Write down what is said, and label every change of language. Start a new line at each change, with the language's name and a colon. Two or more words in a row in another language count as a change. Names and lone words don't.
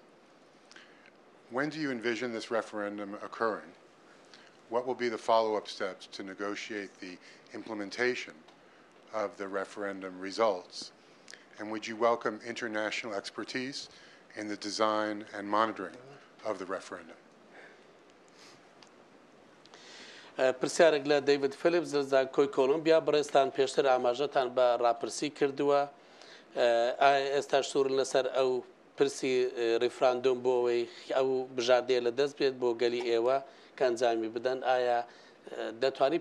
English: When do you envision this referendum occurring? What will be the follow-up steps to negotiate the implementation of the referendum results? And would you welcome international expertise in the design and monitoring of the referendum?
Central Kurdish: پرسیارێک لە دەیڤید فیلیپس لە کۆی کۆلۆمبیا بەڕێستان پێشتر ئاماژەتان بە ڕاپرسی کردووە ئێستا سوورن لەسەر ئەو پرسی ریفراندۆم بۆ ئەوەی ئەو بژاردەیە لە دەست بێت بۆ گەلی ئێوە کە ئەنجامی بدەن ئایا دەتوانی